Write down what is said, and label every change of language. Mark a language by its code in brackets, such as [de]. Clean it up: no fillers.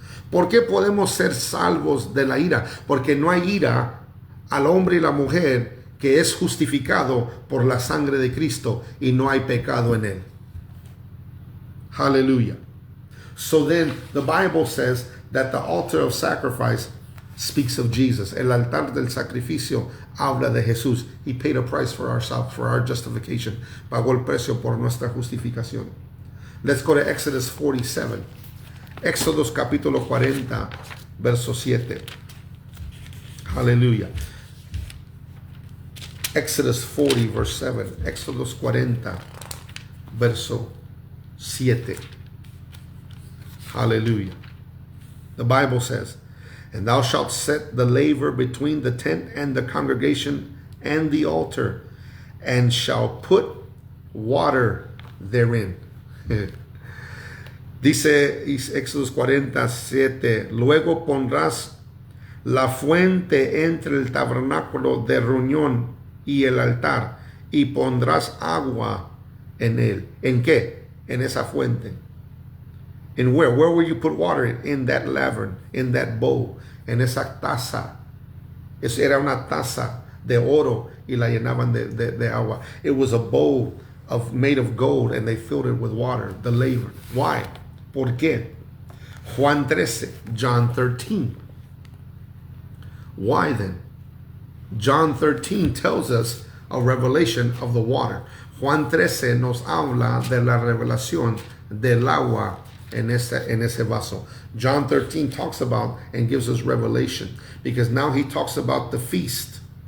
[es] ¿Por qué podemos ser salvos de la ira? Porque no hay ira al hombre y la mujer que es justificado por la sangre de Cristo y no hay pecado en él. [en] Hallelujah. So then the Bible says that the altar of sacrifice speaks of Jesus. [es] El altar del sacrificio habla de Jesús. [en] He paid a price for our justification. [es] Pagó el precio por nuestra justificación. [en] Let's go to Exodus 47. [es] Éxodos capítulo 40, verso 7. Aleluya. [en] Exodus 40, verse 7. [es] Éxodos 40, verso 7. [en] Hallelujah. The Bible says, and thou shalt set the laver between the tent and the congregation and the altar, and shall put water therein. [es] Dice Éxodos 47, luego pondrás la fuente entre el tabernáculo de reunión y el altar, y pondrás agua en él. ¿En qué? En esa fuente. [en] In where? Where will you put water? In that laver, in that bowl, [es] en esa taza. Eso era una taza de oro y la llenaban de agua. [en] It was a bowl made of gold and they filled it with water, the laver. Why? [es] ¿Por qué? [en] Juan 13, John 13. Why then? John 13 tells us a revelation of the water. [es] Juan 13 nos habla de la revelación del agua en ese vaso. [en] John 13 talks about and gives us revelation because now he talks about the feast.